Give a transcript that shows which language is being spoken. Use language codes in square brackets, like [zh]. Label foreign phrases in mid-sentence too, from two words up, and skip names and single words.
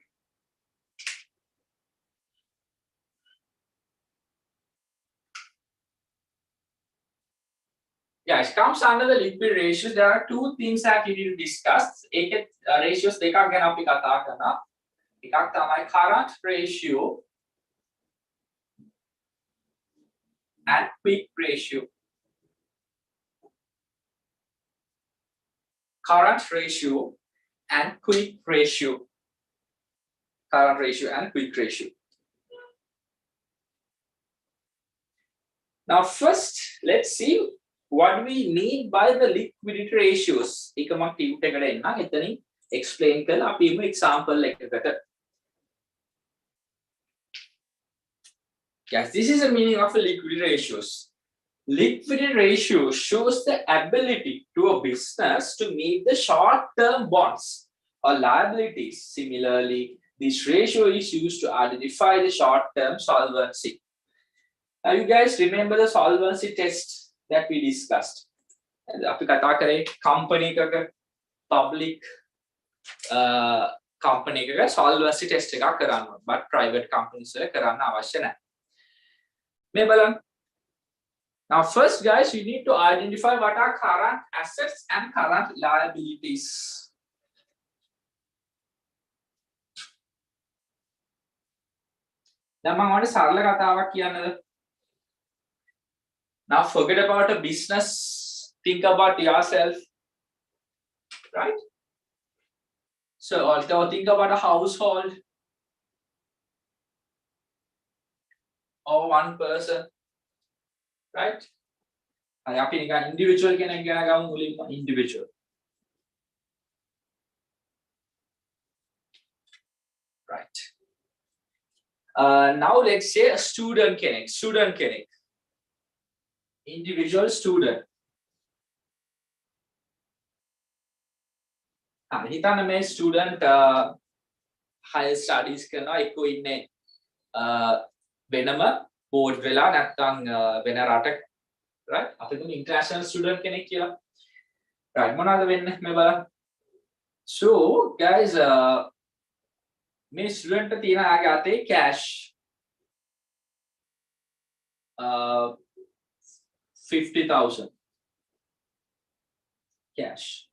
[en] Yeah, it comes under the liquid ratios. There are two things that we need to discuss. [si] Ratios දෙකක් ගැන අපි කතා කරනවා. එකක් තමයි [en] current ratio and quick ratio. Current ratio and quick ratio. Current ratio and quick ratio. Now first, let's see what we mean by the liquidity ratios. [si] එකමක් ටියුට් එකට එන්න එතනින් explain කරලා අපි ඉමු example එකකට. [en] Yes, this is the meaning of the liquidity ratios. Liquidity ratio shows the ability to a business to meet the short-term bonds or liabilities. Similarly, this ratio is used to identify the short-term solvency. Now, you guys remember the solvency test that we discussed? [si] අපි කතා කරේ company එකක [en] public company [si] එකක [en] solvency test [si] එකක් කරන්න ඕන. [en] But private companies [si] වල කරන්න අවශ්‍ය නැහැ. මේ බලන්න. [en] Now, first, guys, you need to identify what are current assets and current liabilities. [si] දැන් මම ඔයාලට සරල කතාවක් කියන්නද? [en] Now, forget about a business. Think about yourself, right? So, also think about a household or one person, right? [si] අපි නිකන් individual කෙනෙක් ගැන ගමු මුලින්ම individual. [en] Right. Now let's say a student කෙනෙක්. Individual student. [si] හිතන්න මේ student [en] higher studies [si] කරනවා එක්කෝ ඉන්නේ වෙනම board වෙලා නැත්නම් වෙන රටක, right? අපි දුන්නේ [en] international student [si] කෙනෙක් කියලා. right, මොනවද වෙන්නේ මේ බලන්න. [en] So guys, [si] මේ student තියෙන ආගේ අතේ cash 50,000 cash.